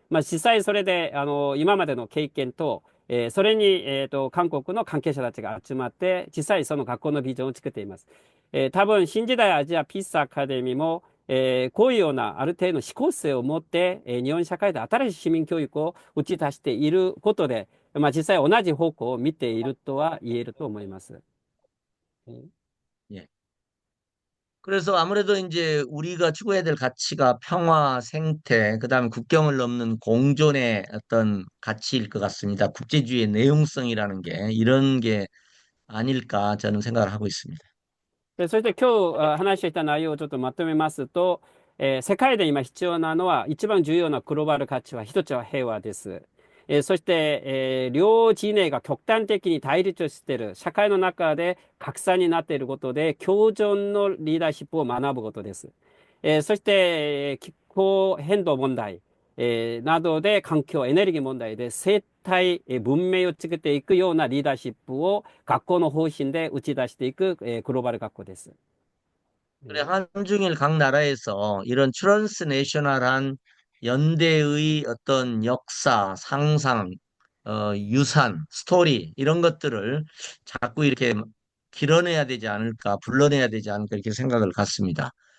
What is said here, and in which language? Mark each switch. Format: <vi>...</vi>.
<ja>実際それで、今までの経験と、それに、韓国の関係者たちが集まって、実際その学校のビジョンを作っています。多分、新時代アジアピースアカデミーも、こういうようなある程度の思考性を持って、日本社会で新しい市民教育を打ち出していることで、実際同じ方向を見ているとは言えると思います。 예.</ja> <ko>그래서 아무래도 이제 우리가 추구해야 될 가치가 평화, 생태, 그다음에 국경을 넘는 공존의 어떤 가치일 것 같습니다. 국제주의의 내용성이라는 게 이런 게 아닐까 저는 생각을 하고 있습니다.</ko> <ja>そして今日話をした内容をちょっとまとめますと、世界で今必要なのは、一番重要なグローバル価値は、一つは平和です。そして、両陣営が極端的に対立している社会の中で格差になっていることで、共存のリーダーシップを学ぶことです。そして、気候変動問題、などで環境、エネルギー問題で生態、文明を作っていくようなリーダーシップを学校の方針で打ち出していく、グローバル学校です。</ja> <ko>그래, 한중일 각 나라에서 이런 트랜스내셔널한 연대의 어떤 역사, 상상, 유산, 스토리 이런 것들을 자꾸 이렇게 길어내야 되지 않을까, 불러내야 되지 않을까 이렇게 생각을 갖습니다.</ko>